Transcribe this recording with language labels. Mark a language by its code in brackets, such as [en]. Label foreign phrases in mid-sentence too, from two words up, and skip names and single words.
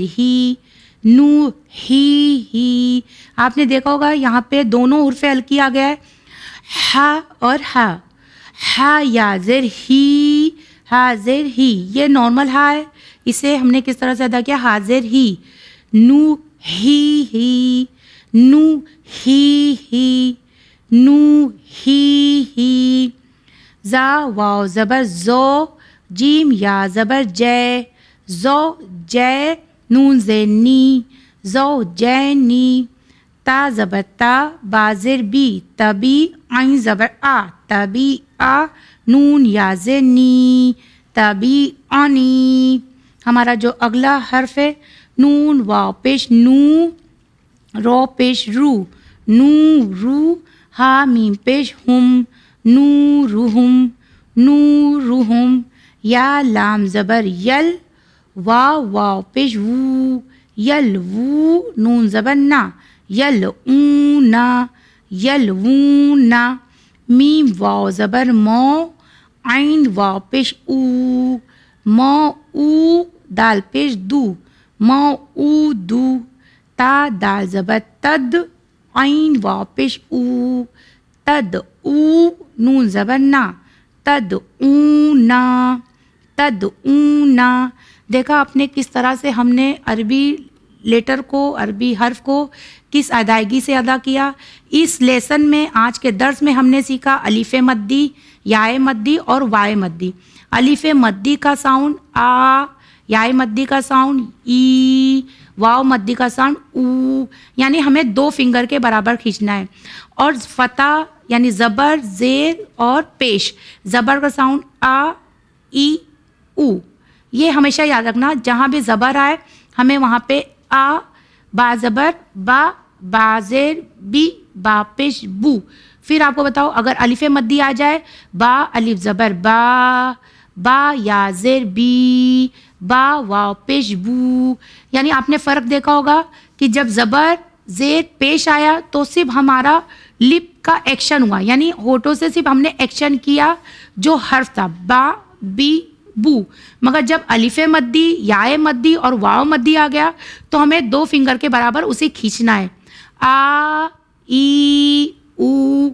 [ur] ہی نو ہی آپ نے دیکھا ہوگا یہاں پہ دونوں حرف ہلکی آ گیا ہے ہا اور ہا یا زر ہی حاضر ہی یہ نارمل ہا ہے اسے ہم نے کس طرح سے ادا کیا حاضر ہی نو ہی نو ہی نو ہی زا واو زبر زو جیم یا زبر جے زو جے نون زینی زو جینی تا زبر تا بازر بی تبی عین زبر آ تبی آ نون یا زنی تبی آنی ہمارا جو اگلا حرف ہے نون واو پیش نو رو پیش رو نو رو ہا میم پیش ہم نورہم یا لام زبر یل واو پیش وو یل وو نون زبر نا یلونا میم واو زبر مو عین واو پیش او دال پیش دو مو او دو تا دال زبر تد عین واو پیش او تد او نون زبر نا تد اونا دیکھا آپ نے کس طرح سے ہم نے عربی لیٹر کو عربی حرف کو کس ادائیگی سے ادا کیا. اس لیسن میں آج کے درس میں ہم نے سیکھا الف مدی، یائے مدی اور وائے مدی. الف مدی کا ساؤنڈ آ، یائے مدی کا ساؤنڈ ای، واو مدی کا ساؤنڈ او، یعنی ہمیں 2 فنگر کے برابر کھینچنا ہے. اور فتح یعنی زبر، زیر اور پیش، زبر کا ساؤنڈ آ، ای، او. یہ ہمیشہ یاد رکھنا جہاں بھی زبر آئے ہمیں وہاں پہ آ، با زبر با زیر بی، با پیش بو. پھر آپ کو بتاؤ اگر الف مدی آ جائے با الف زبر با یا زیر بی، با واو پیش بو. یعنی آپ نے فرق دیکھا ہوگا کہ جب زبر زیر پیش آیا تو صرف ہمارا لپ کا ایکشن ہوا، یعنی ہونٹوں سے صرف ہم نے ایکشن کیا جو حرف تھا با بی بو. مگر جب الف مدی، یائے مدی اور واو مدی آ گیا تو ہمیں 2 فنگر کے برابر اسے کھینچنا ہے، آ، ای، او.